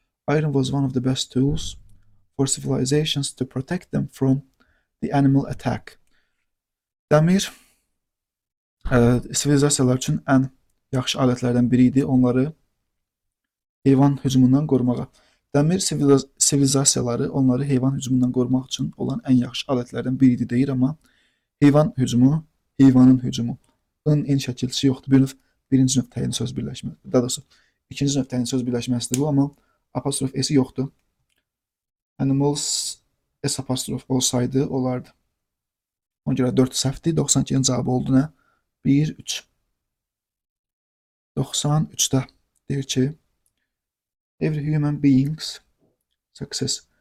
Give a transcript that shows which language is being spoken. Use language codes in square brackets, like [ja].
[en] Iron was one of the best tools for civilizations to protect them from the animal attack. [az] Dəmir sivilizasiyalar üçün ən yaxşı alətlərdən biri idi, onları heyvan hücumundan qorumağa. Dəmir sivilizasiyaları onları heyvan hücumundan qorumaq üçün olan ən yaxşı alətlərdən biri idi deyir, amma heyvan hücumu, heyvanın hücumu. In şəkilçisi yoxdur. Birinci növ təyin söz birləşməsi. Daha doğrusu ikinci növ təyin söz birləşməsidir bu, amma apostrof s-i yoxdur. Animals s apostrof olsaydı olardı. Ona görə 4 səhvdir. 92-nin cavabı oldu nə? 1, 3. 93-də deyir ki, [en] every human being's success.